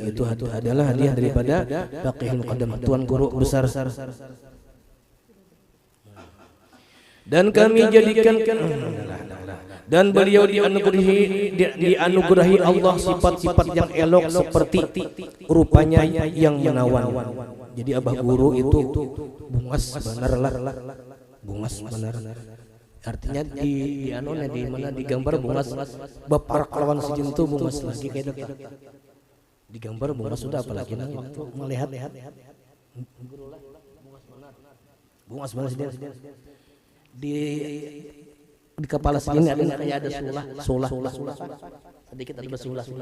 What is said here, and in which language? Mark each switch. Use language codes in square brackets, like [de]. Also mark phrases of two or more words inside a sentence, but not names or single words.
[id] Itu adalah hadiah daripada Faqih Muqaddam, Tuan Guru besar. Dan kami jadikan dan beliau dianugerahi Allah sifat-sifat yang elok seperti rupanya yang menawan. [bjn] Jadi Abah Guru itu bungas benar lah, bungas benar. Artinya di mana digambar bungas bapak lawan sejen itu bungas lagi kayak itu. Digambar bungas sudah apalagi waktu melihat bungas benar di kepala segini ada kayak ada sulah sedikit ada sulah.